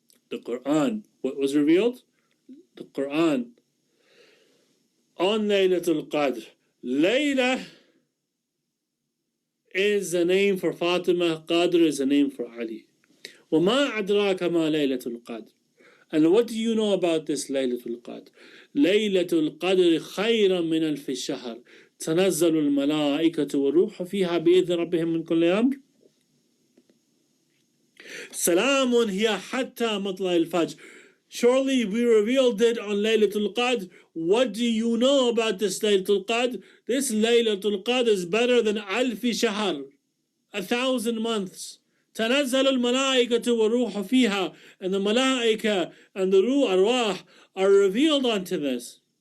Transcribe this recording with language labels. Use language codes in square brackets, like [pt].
[en] The Quran. What was revealed? The Quran. On Laylatul Qadr. Layla is a name for Fatima. Qadr is a name for Ali. [ar] وَمَا أَدْرَاكَ مَا لَيْلَةُ الْقَدْرِ. [en] And what do you know about this Laylatul Qadr? [ar] Laylatul Qadr خَيْرًا مِنَ أَلْفِ الشَّهْرِ تَنَزَّلُ الْمَلَائِكَةُ وَالرُّوحُ فِيهَا بِإِذْنِ رَبِّهِمْ مِنْ كُلِّ أَمْرٍ سَلَامٌ هِيَ حَتَّى مَطْلَعِ الْفَجْرِ. [en] Surely we revealed it on Laylatul Qadr. What do you know about this Laylatul Qadr? This Laylatul Qadr is better than alfi shahr, 1,000 months. [ar] تنزل الملائكة والروح فيها, [en] and the malaika and the ruh arwah are revealed unto this.